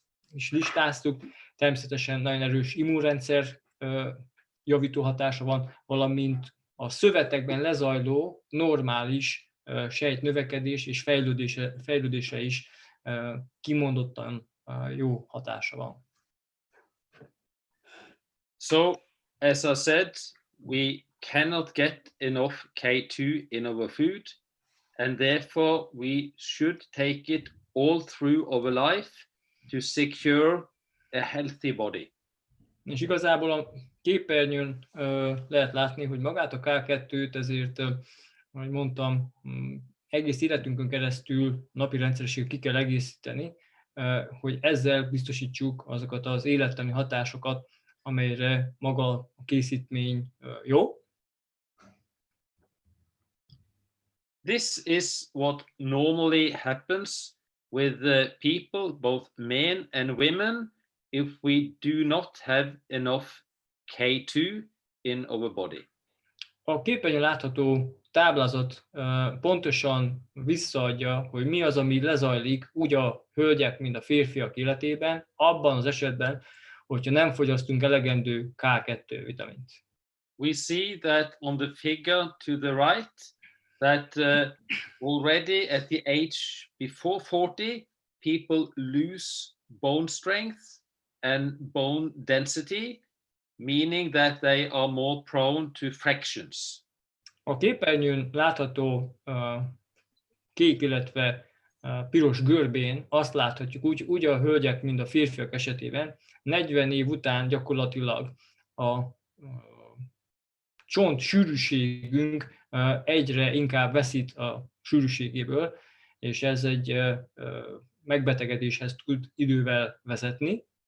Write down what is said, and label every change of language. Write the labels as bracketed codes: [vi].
[hu] is listáztuk, természetesen nagyon erős immunrendszer javító hatása van, valamint a szövetekben lezajló normális sejtnövekedés és fejlődése is kimondottan jó hatása van. [en] So, as I said, we cannot get enough K2 in our food, and therefore we should take it all through our life to secure a healthy body. [hu] És igazából a képernyőn lehet látni, hogy magát a K2-t ezért, ahogy mondtam, egész életünkön keresztül napi rendszerességgel ki kell egészíteni, hogy ezzel biztosítsuk azokat az élettani hatásokat, amelyre maga a készítmény jó. [en] This is what normally happens with the people, both men and women, if we do not have enough K2 in our body. [hu] A képernyőn látható táblázat pontosan visszaadja, hogy mi az, ami lezajlik úgy a hölgyek, mint a férfiak életében, abban az esetben, hogyha nem fogyasztunk elegendő K2 vitamint. [en] We see that on the figure to the right, that already at the age before 40, people lose bone strength and bone density, meaning that they are more prone to fractures. [hu] A képernyőn látható kék, illetve piros görbén azt láthatjuk úgy a hölgyek, mint a férfiak esetében, 40 év után gyakorlatilag a csont sűrűségünk egyre inkább veszít a sűrűségéből, és ez egy megbetegedéshez tud idővel vezetni.